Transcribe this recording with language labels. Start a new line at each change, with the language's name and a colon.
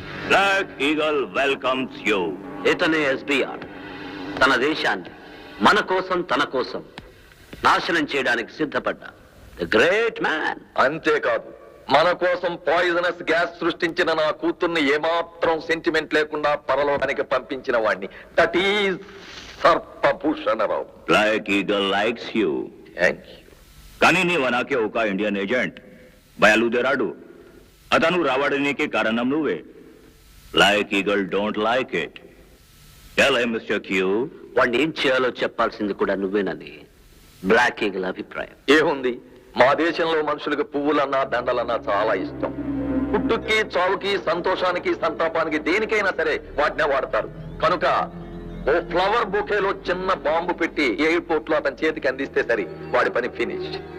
English: Black Eagle welcomes you.
Telugu: ఇతనే SBR. తన దేశాన్ని మన కోసం, తన కోసం నాశనం చేయడానికి సిద్ధపడ్డా గ్రేట్ మ్యాన్. అంతేకాదు, మన కోసం పాయిజనస్ గ్యాస్ సృష్టించిన నా కూతుర్ని ఏమాత్రం సెంటిమెంట్ లేకుండా పరలోకానికి పంపించిన వాడిని.
English: That is Sarpabhushanarao. Black Eagle likes you. Thank you.
Telugu: కానీ నీవనాకే ఒక ఇండియన్ ఏజెంట్ బయలుదేరాడు. అతను రావడానికి కారణం నువ్వే.
English: Black Eagle don't like it. Tell him, Mr. Q.
Telugu: వాడిని ఏం చేయాలో చెప్పాల్సింది కూడా నువ్వేనని బ్లాక్ ఈగల్ అభిప్రాయం. ఏముంది, మా దేశంలో మనుషులకు పువ్వులన్నా దండలన్నా చాలా ఇష్టం. పుట్టుకి, చావుకి, సంతోషానికి, సంతాపానికి, దేనికైనా సరే వాటినే వాడతారు. కనుక ఓ ఫ్లవర్ బొకేలో చిన్న బాంబు పెట్టి ఎయిర్పోర్ట్ లో అతని చేతికి అందిస్తే సరి, వాడి పని ఫినిష్.